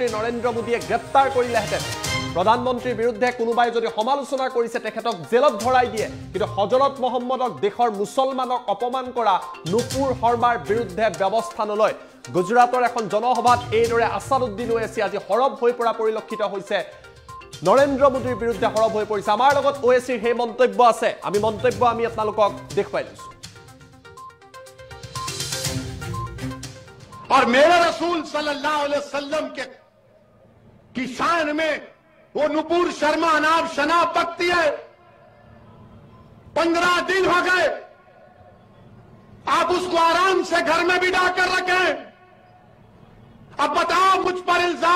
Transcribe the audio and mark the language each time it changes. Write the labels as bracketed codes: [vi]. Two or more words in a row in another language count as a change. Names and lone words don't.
[as] নৰেন্দ্ৰ মোদীয়ে গ্ৰেপ্তাৰ কৰিলেহেঁতেন প্ৰধানমন্ত্ৰীৰ বিৰুদ্ধে কোনোবাই যদি সমালোচনা কৰিছে তেখেতক জেলত ভৰাই দিয়ে কিন্তু হযৰত মহম্মদক দেশৰ মুছলমানক অপমান কৰা নুপুৰ শৰ্মাৰ বিৰুদ্ধে ব্যৱস্থা নলয় গুজৰাটৰ এখন জনসভাত এইদৰে আছাদুদ্দিন ওৱেইছি আজি হৰব হৈ পৰা পৰিলক্ষিত হৈছে নৰেন্দ্ৰ মোদীৰ বিৰুদ্ধে হৰব হৈ পৰিছে আমাৰ লগত ওৱেইছিৰ হে মন্তব্য আছে আমি আপোনালোকক দেখুৱাই লৈছো [hi] और मेरे रसूल [ar] صلى الله عليه وسلم [hi] की शान में वो नुपुर शर्मा अनाब शनाब बकती है 15 दिन हो गए आप उसको आराम से घर में बिठा कर रखें अब बताओ मुझ पर इल्जाम